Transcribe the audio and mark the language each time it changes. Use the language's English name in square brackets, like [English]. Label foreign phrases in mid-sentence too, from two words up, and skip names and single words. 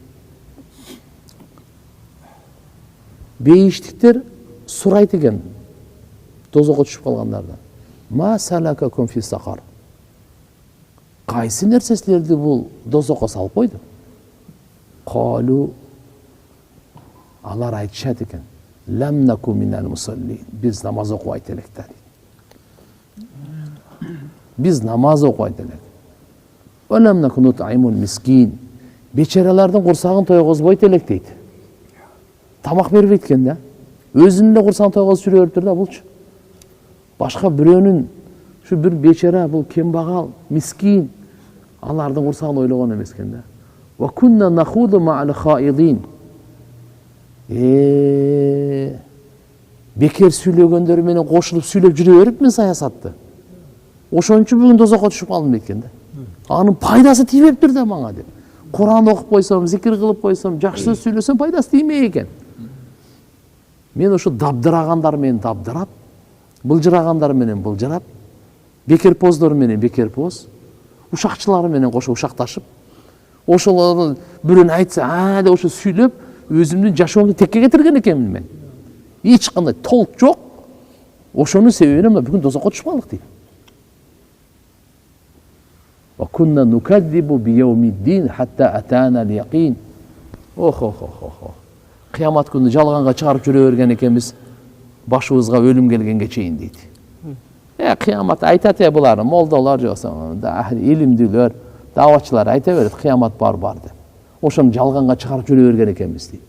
[Kyrgyz] Бейиштиктер сурайт экен дозокко түшүп калгандардан. [Arabic] ما سلككم في سقر. [Kyrgyz] Кайсы нерсе силерди бул дозокко салып койду? Калу, алар айтышат экен. [Arabic] لم نك من المصلين. [Kyrgyz] Биз намаз окубайт элек да. Биз намаз окубайт элек. [Arabic] ولم نك نطعم المسكين. [Kyrgyz] Бечаралардын курсагын тойгозбойт элек дейт. Тамак бербейт экен да. Өзүнүн эле курсагын тойгозуп жүрө бериптир да булчу. Башка бирөөнүн şu bir beçara, bu kembagал, miskin, алардын курсагын ойлогон эмес экен да. [Arabic] وكنا نخوض مع الخائضين. [Kyrgyz] Бекер сүйлөгөндөр менен кошулуп сүйлөп жүрө берипмин саясатты. Ошон үчүн бүгүн дозокко түшүп калдым экен да. Анын пайдасы тийбептир да мага деп. Куран окуп койсом, зикир кылып койсом, жакшы сөз сүйлөсөм пайдасы тиймей экен. Мен ошо дабдырагандар менен дабдырап, былжырагандар менен былжырап, бекерпоздор менен бекерпоз, ушакчылар менен кошо ушакташып, ошолордун бирөөнү айтса, деп ошо сүйлөп, өзүмдүн жашоомду текке кетирген экенмин мен. Эч кандай толк жок. Ошонун себебинен бүгүн дозокко түшүп калдык дейт. [Arabic] وكنا نكذب بيوم الدين حتى أتانا اليقين. [Kyrgyz] Кыямат күнү жалганга чыгарып жүрө берген экенбиз. Башыбызга өлүм келгенге чейин дейт. Кыямат айтат булар, молдолор жоксо, илимдүүлөр, давачылар айта берет, кыямат бар деп. Ошону жалганга чыгарып жүрө берген экенбиз дейт.